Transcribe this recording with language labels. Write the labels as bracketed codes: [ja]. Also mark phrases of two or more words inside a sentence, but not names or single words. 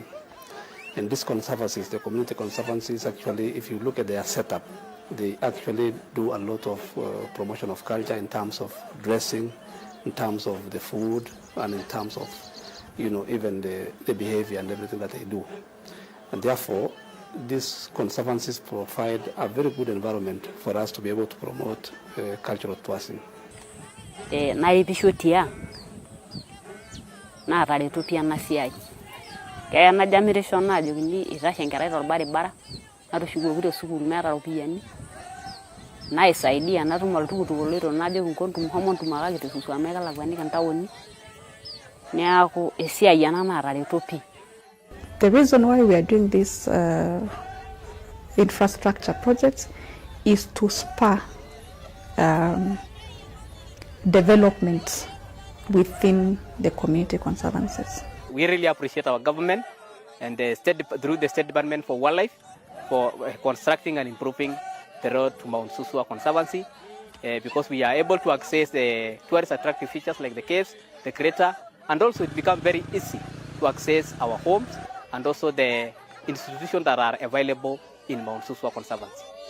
[en] And these conservancies, the community conservancies, actually, if you look at their setup, they actually do a lot of promotion of culture in terms of dressing, in terms of the food, and in terms of, even the behavior and everything that they do. And therefore, these conservancies provide a very good environment for us to be able to promote cultural tourism. [mas] Kaya najamirisho najo kini itashe enkerai torbaribara natushukoki tesukul meeta ropiyiani naisaidia natum oltukutuk oloito najo nkontum homo ntumakaki tesuswa amu kelakuaniki ntaoni neeku esiai ena naatareto pii. [en] The reason why we are doing this infrastructure projects is to spur development within the community conservancies. We really appreciate our government and through the State Department for Wildlife for constructing and improving the road to Mount Suswa Conservancy because we are able to access the tourist attractive features like the caves, the crater, and also it becomes very easy to access our homes and also the institutions that are available in Mount Suswa Conservancy.